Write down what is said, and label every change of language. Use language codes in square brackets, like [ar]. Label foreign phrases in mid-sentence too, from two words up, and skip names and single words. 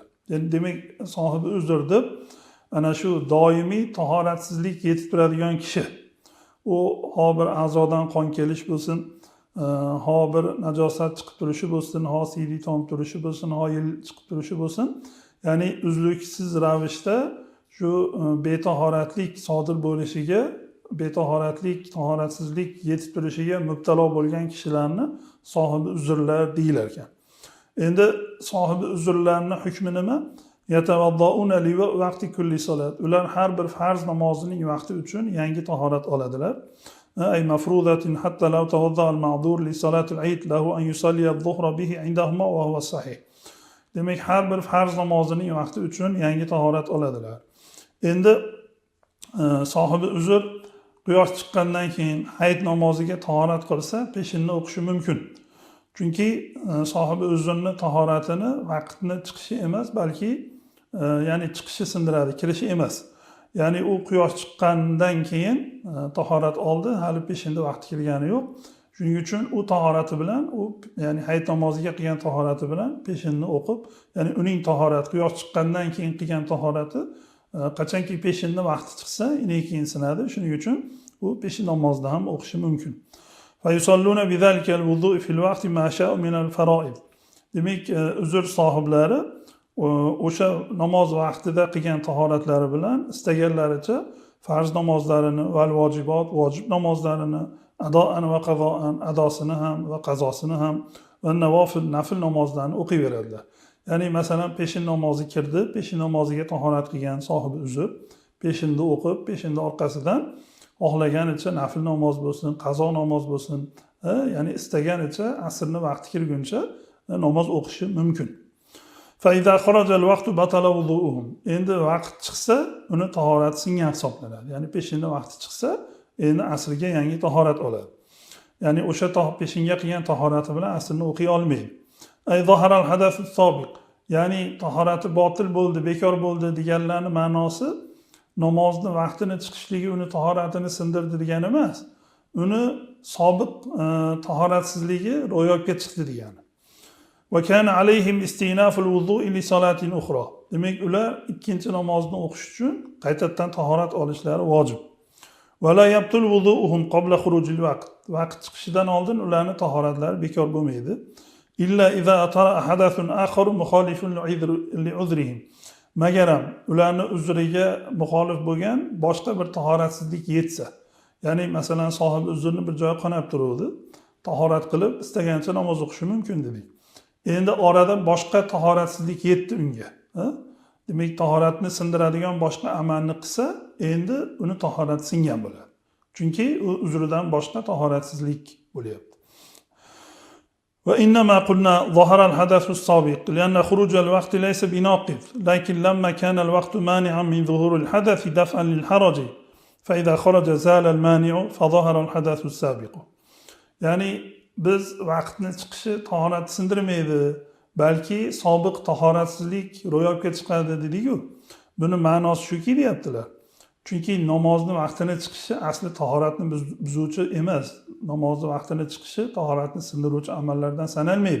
[uz] Demak, sohibi uzr deb ana shu doimiy tahoratsizlik yetib turadigan kishi, u ho bir a'zodan qon kelish bo'lsin, ho bir najosat chiqib turishi bo'lsin, ho siydik tomib turishi bo'lsin, ho yil chiqib turishi bo'lsin, ya'ni uzluksiz ravishda shu betahoratlik sodir bo'lishiga, betahoratlik, tahoratsizlik yetib turishiga mubtalo bo'lgan kishilarni sohibi uzrlar deyilar ekan. Endi sohibi uzrlarni hukmi nima? [ar] يتوضؤون لوقت كل صلاة. [uz] Ular har bir farz namozining vaqti uchun yangi tahorat oladilar. [ar] أي مفروضة حتى لو توضأ المعذور لصلاة العيد له أن يصلي الظهر به عندهما وهو صحيح. [uz] Demak, har bir farz namozining vaqti uchun yangi tahorat oladilar. Endi sohibi uzr quyosh chiqqandan keyin hayit namoziga tahorat qilsa, peshinni o'qishi mumkin. Chunki sohibi uzrni tahoratini vaqtni chiqishi emas, balki ya'ni chiqishi sindiradi, kirishi emas. Ya'ni u quyosh chiqqandan keyin tahorat oldi, hali peshinda vaqti kirgani yo'q. Shuning uchun u tahorati bilan, u ya'ni hayit namoziga qilgan tahorati bilan peshinni o'qib, ya'ni uning tahorati quyosh chiqqandan keyin qilgan tahorati qachonki peshinni vaqti chiqsa, ine keyin sinadi. Shuning uchun u peshin namozida ham o'qishi mumkin. [ar] فيصلون بذلك الوضوء في الوقت ما شاؤوا من الفرائض. [uz] Demak, uzr sohiblari o'sha namoz vaqtida qilgan tahoratlari bilan istaganlaricha farz namozlarini va vojibot, vojib namozlarini, adoan va qazoan, adosini ham va qazosini ham va nafil namozlarni o'qiyveradilar. Ya'ni masalan peshin namozi kirdi, peshin namoziga tahorat qilgan sohibi uzr peshinni o'qib, peshinni orqasidan xohlaganicha nafil namoz bo'lsin, qazo namoz bo'lsin, ya'ni istaganicha asrni vaqti kirguncha namoz o'qishi mumkin. [ar] فإذا خرج الوقت بطل وضوؤهم. [uz] Endi vaqt chiqsa, uni tahorati singan hisoblanadi. Ya'ni peshinni vaqti chiqsa, endi asrga yangi tahorat oladi. Ya'ni o'sha peshinga qilgan tahorati bilan asrni o'qiy olmaydi. [ar] أي ظهر الحدث السابق. [uz] Ya'ni tahorati botil bo'ldi, bekor bo'ldi deganlarning ma'nosi namozni vaqtini chiqishligi uni tahoratini sindirdi degani emas. Uni sobiq tahoratsizligi ro'yobga chiqdi degani. [ar] وكان عليهم استئناف الوضوء لصلاة أخرى. [uz] Demek ular ikkinchi namozni o'qish uchun qaytadan tahorat olishlari vojib. [ar] ولا يبطل وضوءهم قبل خروج الوقت. [uz] Vaqt chiqishidan oldin ularning tahoratlari bekor bo'lmaydi. [ar] إلا إذا أطرأ حدث آخر مخالف لعذرهم. [uz] Magaram ularning uzriga muxolif bo'lgan boshqa bir tahoratsizlik yetsa. Ya'ni masalan sohibi uzrni bir joy qonab turuvdi. Tahorat qilib istagancha namoz o'qishi mumkin dedik. Endi orada boshqa tahoratsizlik yetdi unga. Demak, tahoratni sindiradigan boshqa amalni qilsa, endi uni tahorati singan bo'ladi. Chunki u uzridan boshqa tahoratsizlik bo'lyapti. [ar] وإنما قلنا ظهر الحدث السابق لأن خروج الوقت ليس بناقض، لكن لما كان الوقت مانعا من ظهور الحدث دفعا للحرج فإذا خرج زال المانع فظهر الحدث السابق. [uz] يعني biz vaqtni chiqishi tahorat sindirmaydi, balki sobiq tahoratsizlik ro'yobga chiqadi dedik-ku. Buni ma'nosi shuki deyaptilar. Chunki namozni vaqtini chiqishi asli tahoratni buzuvchi emas. Namozni vaqtini chiqishi tahoratni sindiruvchi amallardan sanalmaydi.